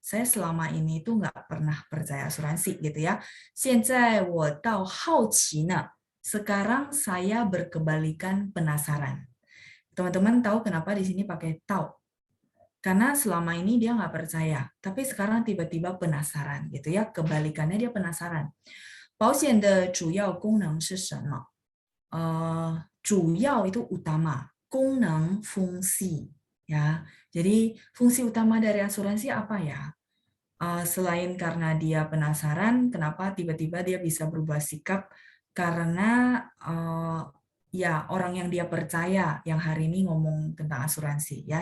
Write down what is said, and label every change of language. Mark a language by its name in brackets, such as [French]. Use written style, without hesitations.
[Indonesian] Saya selama ini tuh nggak pernah percaya asuransi gitu ya. [Chinese] 现在我到好奇呢。 [Indonesian] Sekarang saya berkebalikan penasaran. Teman-teman tahu kenapa di sini pakai tahu? Karena selama ini dia nggak percaya, tapi sekarang tiba-tiba penasaran gitu ya. Kebalikannya dia penasaran. [Chinese] 保险的主要功能是什么？ [Indonesian] 主要 itu utama, 功能 fungsi ya. Jadi fungsi utama dari asuransi apa ya? Selain karena dia penasaran, kenapa tiba-tiba dia bisa berubah sikap? Karena ya orang yang dia percaya yang hari ini ngomong tentang asuransi ya.